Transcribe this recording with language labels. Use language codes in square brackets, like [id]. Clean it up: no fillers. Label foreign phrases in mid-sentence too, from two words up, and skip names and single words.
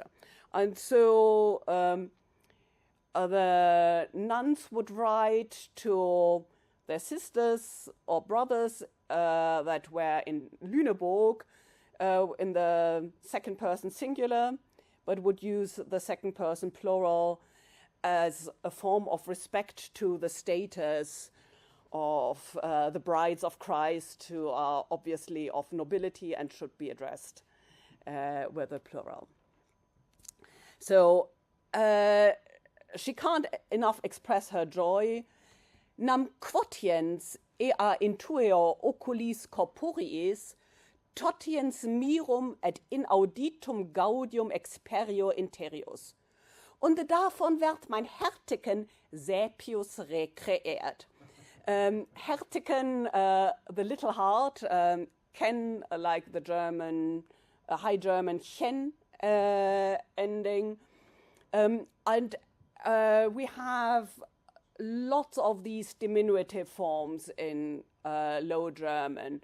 [en] And so the nuns would write to their sisters or brothers that were in Lüneburg in the second person singular, but would use the second person plural as a form of respect to the status of the brides of Christ, who are obviously of nobility and should be addressed with a plural. So she can't enough express her joy. [la] Nam quotiens ea intueo oculis corporeis, totiens mirum et inauditum gaudium experior interius. [gml] Und davon wird mein Hertiken Saepius rekreiert. [en] Hertiken, the little heart, can, like the German, High German, chen ending. And we have lots of these diminutive forms in Low German.